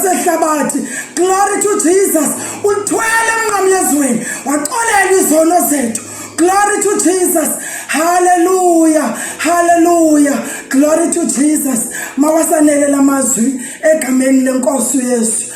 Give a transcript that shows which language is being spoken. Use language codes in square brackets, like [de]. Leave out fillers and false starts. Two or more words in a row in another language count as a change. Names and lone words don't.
[xh] kwehlabathi. [en] Glory to Jesus. [xh] Uthwele emnqamlezweni waxolela izono zethu. [en] Glory to Jesus. Hallelujah. Hallelujah. Glory to Jesus. [xh] Mawasanele lamazwi egameni lenkosi Yesu.